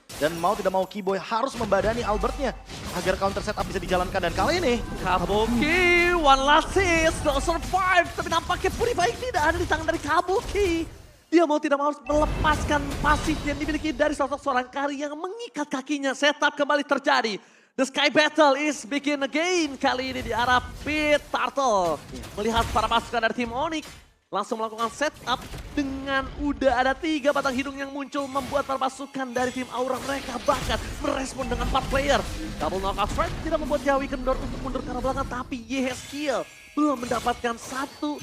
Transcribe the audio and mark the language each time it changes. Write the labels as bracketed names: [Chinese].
[Indonesian] Dan mau tidak mau Keyboy harus membadani Albertnya agar counter setup bisa dijalankan. Dan kali ini [English] Kabuki, one last hit, still survive. [Indonesian] Tapi nampaknya Purify tidak ada di tangan dari Kabuki. Dia mau tidak mau harus melepaskan pasif yang dimiliki dari sosok seorang Kari yang mengikat kakinya. Setup kembali terjadi. [English] The Sky Battle is begin again. [Indonesian] Kali ini di arah Pit Turtle. Melihat para pasukan dari tim Onyx langsung melakukan setup dengan udah ada 3 batang hidung yang muncul membuat para pasukan dari tim Aura mereka bahkan merespon dengan 4 player. Double knockout strike tidak membuat Yawi kendor untuk mundur ke arah belakang tapi Yehezkiel belum mendapatkan satu